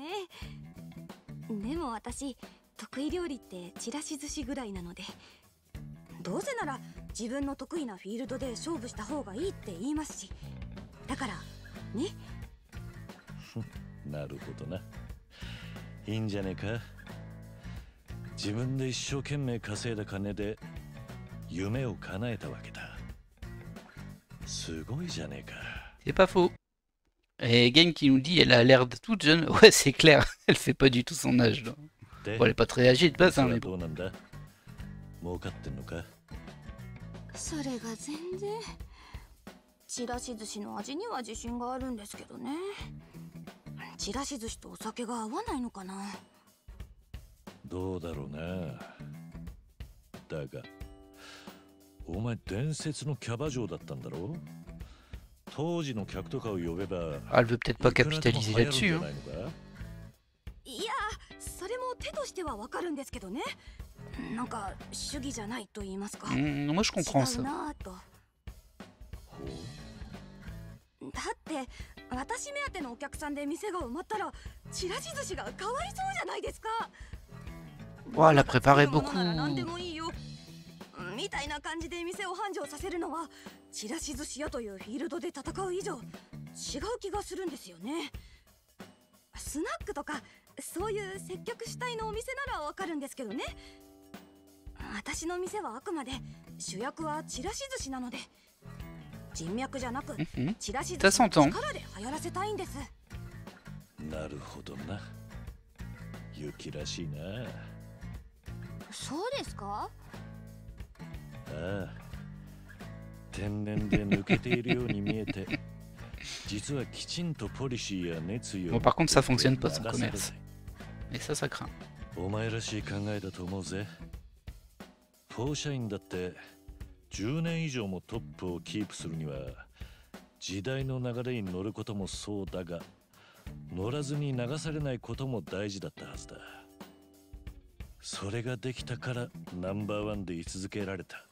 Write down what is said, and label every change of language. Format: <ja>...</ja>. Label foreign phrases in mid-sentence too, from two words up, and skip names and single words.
<ja>でも私得意料理ってちらし寿司ぐらいなので、どうせなら自分の得意なフィールドで勝負した方がいいって言いますし、だからね。なるほどな。いいんじゃねえか。自分で一生懸命稼いだ金で夢を叶えたわけだ。すごいじゃねえか。</ja> <fr>C'est pas faux. Et Game qui nous dit elle a l'air de toute jeune. Ouais, c'est clair. Elle fait pas du tout son âge. Là. Bon, elle est pas très âgée de base, hein, mais</fr> <ja>ど</ja> <fr>bon.</fr> <ja>うなんだ。儲かってんのか。それが全然。ちらし寿司の味には自信があるんですけどね。ちらし寿司とお酒が合わないのかな。どうだろうな。だがお前伝説のキャバ嬢だったんだろう。当時の客とかを呼べば</ja> <fr>Ah, elle veut peut-être pas capitaliser là-dessus. Hein.</fr> <ja>いや、それも手としてはわかるんですけどね。なんか主義じゃないと言いますか。</ja> <fr>Moi, je comprends</fr> <ja>違う</ja> <fr>ça.</fr> <ja>なぁと。だって私目当てのお客さんで店が埋まったらちらし寿司がかわいそうじゃないですか。</ja> <fr>Oh, elle a préparé beaucoup.</fr> <ja>何でもいいよみたいな感じで店を繁盛させるのはちらし寿司屋というフィールドで戦う以上違う気がするんですよね。スナックとかそういう接客主体のお店ならわかるんですけどね。私の店はあくまで主役はちらし寿司なので、人脈じゃなくちらし寿司の力で流行らせたいんです。なるほどな。ユキらしいな。そうですか？ああ、天然で抜けているように見えて実はきちんとポリシーや熱意を。</ja> <fr>Bon, par contre, ça fonctionne pas son commerce. Et ça craint.</fr> <ja>お前らしい考えだと思うぜ。フォーシャインだって10年以上もトップをキープするには時代の流れに乗ることもそうだが、乗らずに流されないことも大事だったはずだ。それができたからナンバーワンで居続けられた。</ja>